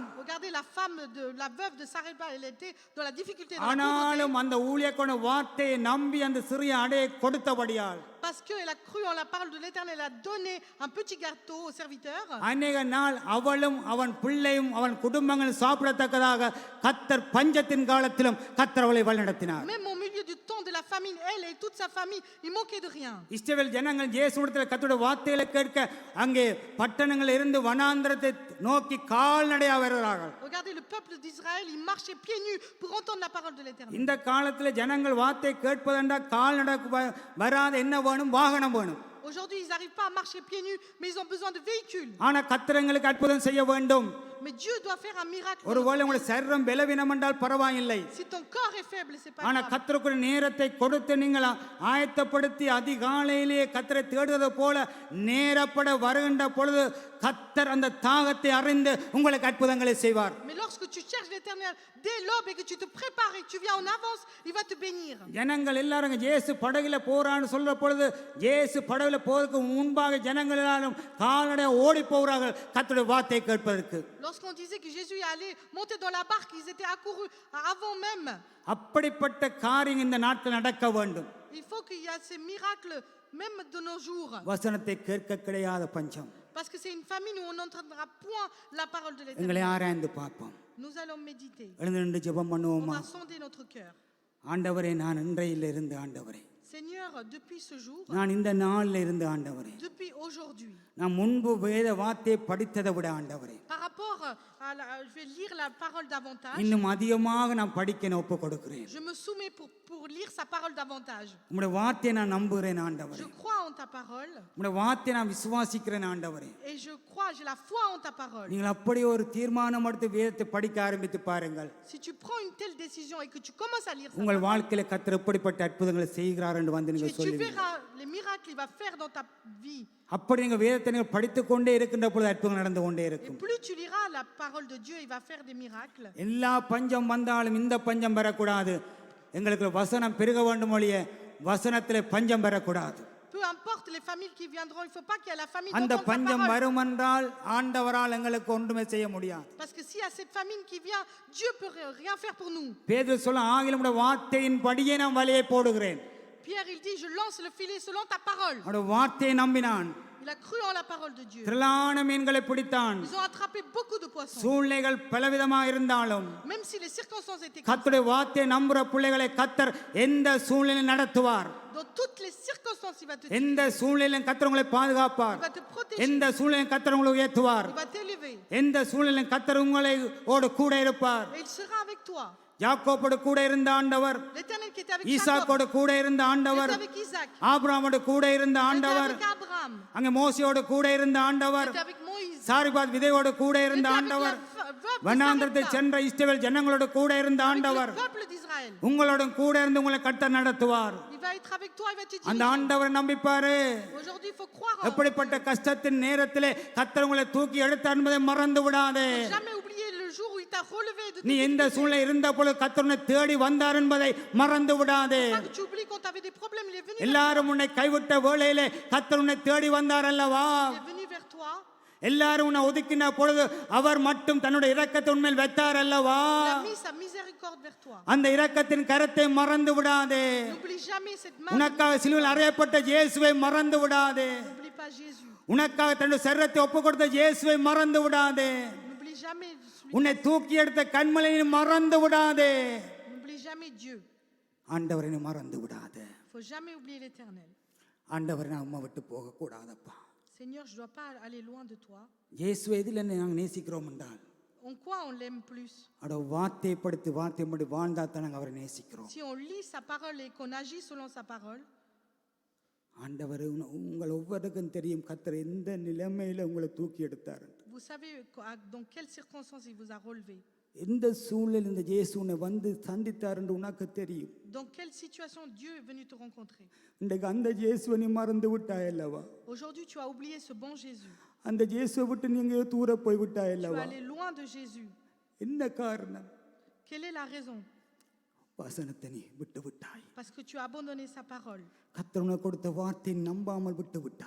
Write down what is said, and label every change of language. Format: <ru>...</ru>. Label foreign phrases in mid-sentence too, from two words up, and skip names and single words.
<fr>Regardez la femme de la veuve de Sarepta, elle était dans la difficulté, dans la pauvreté,</fr> <ta>ஆனாலும் அந்த ஊழியக்கான வார்த்தையை நம்பி அந்த சிறிய அடையை கொடுத்தபடியால்</ta> <fr>parce qu'elle a cru en la parole de l'Éternel, elle a donné un petit gâteau au serviteur.</fr> <ta>அநேக நாள் அவளும் அவன் பிள்ளையும் அவன் குடும்பங்களும் சாப்பிடத்தக்கதாக கத்தர் பஞ்சத்தின் காலத்திலும் கத்தர் அவளை வழிநடத்தினார்.</ta> <fr>Même au milieu du temps de la famine, elle et toute sa famille, il manquait de rien.</fr> <ta>இஸ்ரவேல் ஜனங்கள் இயேசுவிடத்தில் கர்த்தருடைய வார்த்தைகளை கேட்க அங்கே பட்டணங்கள் இருந்து வனாந்திரத்தை நோக்கி கால்நடையாக வருகிறார்கள்.</ta> <fr>Regardez le peuple d'Israël, il marchait pieds nus pour entendre la parole de l'Éternel.</fr> <ta>இந்த காலத்தில் ஜனங்கள் வார்த்தை கேட்பதென்றா கால்நடை வராத என்ன வேணும், வாகனம் வேணும்.</ta> <fr>Aujourd'hui, ils n'arrivent pas à marcher pieds nus, mais ils ont besoin de véhicules.</fr> <ta>ஆனா கர்த்தருக்கு அற்புதம் செய்ய வேண்டும்.</ta> <fr>Mais Dieu doit faire un miracle.</fr> <ta>ஒருவேளை உங்களுடைய சரீரம் பலவீனம் என்றால் பரவாயில்லை.</ta> <fr>Si ton corps est faible, c'est pas</fr> <ta>ஆனா</ta> <fr>grave.</fr> <ta>கர்த்தருக்கு நேரத்தை கொடுத்து நீங்கள் ஆயத்தப்படுத்தி அதிகாலையிலேயே கர்த்தரை தேடுவது போல நேரப்பட வருகின்ற பொழுது கர்த்தர் அந்த தாகத்தை அறிந்து உங்களுக்கு அற்புதங்களை செய்வார்.</ta> <fr>Mais lorsque tu cherches l'Éternel dès l'aube et que tu te prépares et que tu viens en avance, il va te bénir.</fr> <ta>ஜனங்கள் எல்லாரும் இயேசு படகுல போறான்னு சொல்ற பொழுது இயேசு படகுல போறதுக்கு முன்பாக ஜனங்கள் எல்லாரும் கால்நடையாக ஓடி போகிறார்கள் கர்த்தருடைய வார்த்தையை கேட்பதற்கு.</ta> <fr>Lorsqu'on disait que Jésus allait monter dans la barque, ils étaient accourus avant même.</fr> <ta>அப்படிப்பட்ட காரியம் இந்த நாட்டில் நடக்க வேண்டும்.</ta> <fr>Il faut qu'il y ait ces miracles même de nos jours.</fr> <ta>வசனத்தை கேட்க கிடையாத பஞ்சம்.</ta> <fr>Parce que c'est une famine où on n'entendra point la parole de l'Éternel.</fr> <ta>எங்களை ஆராய்ந்து பார்ப்போம்.</ta> <fr>Nous allons méditer.</fr> <ta>எழுந்து நின்று ஜெபம்</ta> <fr>On</fr> <ta>பண்ணுவோமா?</ta> <fr>va sonder notre cœur.</fr> <ta>ஆண்டவரே, நான் இன்றையில இருந்து ஆண்டவரே,</ta> <fr>Seigneur, depuis ce jour,</fr> <ta>நான் இந்த நாளில் இருந்து ஆண்டவரே,</ta> <fr>depuis aujourd'hui,</fr> <ta>நான் முன்பு வேத வார்த்தையை படித்ததை விட ஆண்டவரே</ta> <fr>par rapport à je vais lire la parole davantage.</fr> <ta>இன்னும் அதிகமாக நான் படிக்க ஒப்பு கொடுக்கிறேன்.</ta> <fr>Je me soumets pour lire sa parole davantage.</fr> <ta>உம்முடைய வார்த்தையை நான் நம்புகிறேன் ஆண்டவரே.</ta> <fr>Je crois en ta parole</fr> <ta>உம்முடைய வார்த்தையை நான் விசுவாசிக்கிறேன் ஆண்டவரே.</ta> <fr>et je crois, j'ai la foi en ta parole.</fr> <ta>நீங்கள் அப்படி ஒரு தீர்மானம் எடுத்து வேதத்தை படிக்க ஆரம்பித்து பாருங்கள்.</ta> <fr>Si tu prends une telle décision et que tu commences à lire sa</fr> <ta>உங்கள்</ta> <fr>parole,</fr> <ta>வாழ்க்கையில கர்த்தர் எப்படிப்பட்ட அற்புதங்களை செய்கிறார் என்று வந்து நீங்கள்</ta> <fr>tu</fr> <ta>சொல்லுவீங்க.</ta> <fr>verras les miracles qu'il va faire dans ta vie.</fr> <ta>அப்படி நீங்கள் வேதத்தை நீங்கள் படித்துக் கொண்டே இருக்கின்ற பொழுது அற்புதம் நடந்து கொண்டே</ta> <fr>Et</fr> <ta>இருக்கும்.</ta> <fr>plus tu liras la parole de Dieu, il va faire des miracles.</fr> <ta>எல்லா பஞ்சம் வந்தாலும் இந்த பஞ்சம் பெறக்கூடாது. எங்களுக்கு வசனம் பெருக வேண்டும் ஒழிய வசனத்திலே பஞ்சம் பெறக்கூடாது.</ta> <fr>Peu importe les familles qui viendront, il ne faut pas qu'il y ait la famille</fr> <ta>அந்த</ta> <fr>d'entendre ta</fr> <ta>பஞ்சம்</ta> <fr>parole.</fr> <ta>வரும் என்றால் ஆண்டவரால் எங்களுக்கு ஒன்றுமே செய்ய முடியாது.</ta> <fr>Parce que s'il y a cette famine qui vient, Dieu peut rien faire pour nous.</fr> <ta>பேதுரு சொல்ல, ஆகிலும் உம்முடைய வார்த்தையின் படியே நான் வலையை போடுகிறேன்.</ta> <fr>Pierre, il dit, je lance le filet selon ta parole.</fr> <ta>அவருடைய வார்த்தையை நம்பினான்.</ta> <fr>Il a cru en la parole de Dieu.</fr> <ta>திரளான மீன்களை பிடித்தான்.</ta> <fr>Ils ont attrapé beaucoup de poissons.</fr> <ta>சூழ்நிலைகள் பலவிதமாக இருந்தாலும்</ta> <fr>Même si les circonstances étaient comme</fr> <ta>கர்த்தருடைய வார்த்தையை நம்புற பிள்ளைகளை கர்த்தர் எந்த சூழ்நிலையில் நடத்துவார்.</ta> <fr>dans toutes les circonstances, il va te</fr> <ta>எந்த சூழ்நிலையிலும் கர்த்தர் உங்களை பாதுகாப்பார்.</ta> <fr>il va te protéger,</fr> <ta>எந்த சூழ்நிலையும் கர்த்தர் உங்களை உயர்த்துவார்.</ta> <fr>il va t'élever</fr> <ta>எந்த சூழ்நிலையும் கர்த்தர் உங்களை கூட இருப்பார்.</ta> <fr>et il sera avec toi.</fr> <ta>யாக்கோபோடு கூட இருந்த ஆண்டவர்,</ta> <fr>L'Éternel qui était avec Jacob,</fr> <ta>ஈசாக்கோடு கூட இருந்த</ta> <fr>qui</fr> <ta>ஆண்டவர்,</ta> <fr>était avec Isaac,</fr> <ta>ஆபிரகாமோடு கூட இருந்த</ta> <fr>qui était</fr> <ta>ஆண்டவர்,</ta> <fr>avec Abraham,</fr> <ta>அங்கே மோசையோடு கூட இருந்த</ta> <fr>qui</fr> <ta>ஆண்டவர்,</ta> <fr>était avec Moïse,</fr> <ta>சாரிபாத் விதையோடு கூட</ta> <fr>qui</fr> <ta>இருந்த</ta> <fr>était avec</fr> <ta>ஆண்டவர்,</ta> <fr>la veuve de</fr> <ta>வனாந்திரத்தை</ta> <fr>Sarepta,</fr> <ta>சென்ற இஸ்ரவேல் ஜனங்களோடு கூட இருந்த</ta> <fr>avec</fr> <ta>ஆண்டவர்</ta> <fr>le peuple d'Israël.</fr> <ta>உங்களோடும் கூட இருந்து உங்களை கர்த்தர் நடத்துவார்.</ta> <fr>Il va être avec toi, il va te</fr> <ta>அந்த</ta> <fr>diriger.</fr> <ta>ஆண்டவரை நம்பிப்பாரு.</ta> <fr>Aujourd'hui, il faut croire en</fr> <ta>எப்படிப்பட்ட கஷ்டத்தின் நேரத்திலே கர்த்தர் உங்களை தூக்கி எடுத்தார் என்பதை மறந்து விடாதே.</ta> <fr>faut jamais oublier le jour où il t'a relevé de</fr> <ta>நீ</ta> <fr>tes</fr> <ta>எந்த</ta> <fr>difficultés.</fr> <ta>சூழ்நிலை இருந்த பொழுது கர்த்தர் உன்னை தேடி வந்தார் என்பதை மறந்து விடாதே.</ta> <fr>Pas que tu oublies quand tu avais des problèmes, il est venu vers</fr> <ta>எல்லாரும் உன்னை கைவிட்ட வேளையிலே கர்த்தர் உன்னை தேடி வந்தார் அல்லவா?</ta> <fr>toi. Il est venu vers toi.</fr> <ta>எல்லாரும் உன்னை ஒதுக்கின பொழுது அவர் மட்டும் தன்னுடைய இரக்கத்தை உண்மையில் வைத்தார் அல்லவா?</ta> <fr>Il a mis sa miséricorde vers toi.</fr> <ta>அந்த இரக்கத்தின் கரத்தை மறந்து விடாதே.</ta> <fr>N'oublie jamais cette main.</fr> <ta>உனக்காக சிலுவையில் அறையப்பட்ட இயேசுவை மறந்து விடாதே.</ta> <fr>N'oublie pas Jésus.</fr> <ta>உனக்காக தன்னுடைய சரீரத்தை ஒப்பு கொடுத்த இயேசுவை மறந்து விடாதே.</ta> <fr>N'oublie jamais celui.</fr> <ta>உன்னை தூக்கி எடுத்த கண்மலையை மறந்து விடாதே.</ta> <fr>N'oublie jamais Dieu.</fr> <ta>ஆண்டவரை நீ மறந்து விடாதே.</ta> <fr>Faut jamais oublier l'Éternel.</fr> <ta>ஆண்டவரை நான் உம்மை விட்டு போக கூடாதப்பா.</ta> <fr>Seigneur, je dois pas aller loin de toi.</fr> <ta>இயேசுவை எதில் நாங்கள் நேசிக்கிறோம் என்றால்</ta> <fr>En quoi on l'aime plus?</fr> <ta>அவரோட வார்த்தையை படுத்தி வார்த்தை படி வாழ்ந்தா தான் நாங்கள் அவரை நேசிக்கிறோம்.</ta> <fr>Si on lit sa parole et qu'on agit selon sa parole,</fr> <ta>ஆண்டவர் உங்கள் ஒவ்வொருக்கும் தெரியும் கர்த்தர் எந்த நிலைமையில உங்களை தூக்கி எடுத்தார்.</ta> <fr>vous savez dans quelles circonstances il vous a relevé.</fr> <ta>எந்த சூழ்நிலையில் இந்த இயேசு உன்னை வந்து சந்தித்தார் என்று உனக்கு தெரியும்.</ta> <fr>Dans quelle situation Dieu est venu te rencontrer.</fr> <ta>இன்றைக்கு அந்த இயேசுவை நீ மறந்து விட்டாய் அல்லவா?</ta> <fr>Aujourd'hui, tu as oublié ce bon Jésus.</fr> <ta>அந்த இயேசுவை விட்டு நீங்க தூர போய் விட்டாய்</ta> <fr>Tu es</fr> <ta>அல்லவா?</ta> <fr>allé loin de Jésus.</fr> <ta>என்ன காரணம்?</ta> <fr>Quelle est la raison?</fr> <ta>வசனத்தை நீ விட்டு விட்டாய்.</ta> <fr>Parce que tu as abandonné sa parole.</fr> <ta>கர்த்தர் உனக்கு கொடுத்த வார்த்தையை நம்பாமல் விட்டு விட்டாய்.</ta>